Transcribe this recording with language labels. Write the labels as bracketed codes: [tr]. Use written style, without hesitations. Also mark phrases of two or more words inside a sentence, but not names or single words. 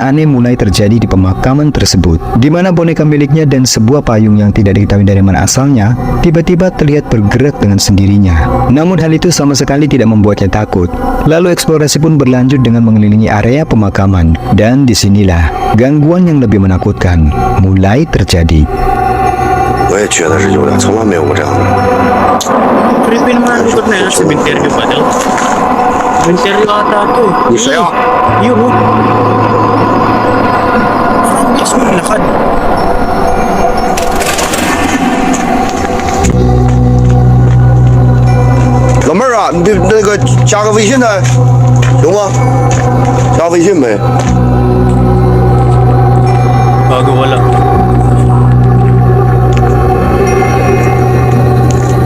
[id] aneh mulai terjadi di pemakaman tersebut, di mana boneka miliknya dan sebuah payung yang tidak diketahui dari mana asalnya, tiba-tiba terlihat bergerak dengan sendirinya. Namun hal itu sama sekali tidak membuatnya takut. Lalu eksplorasi pun berlanjut dengan mengelilingi area pemakaman, dan disinilah gangguan yang lebih menakutkan mulai terjadi. [zh] 我也觉得是有点，从来没有过这样的。 [tl] Creepy naman ang lugar na yan. Cemetery ba daw? Cemetery ata to. Ni siya? Yun o. Parang bilis mo lakad. [zh] 老妹儿啊，你那个加个微信呢，有吗？加微信呗。 [tl] Bago wala.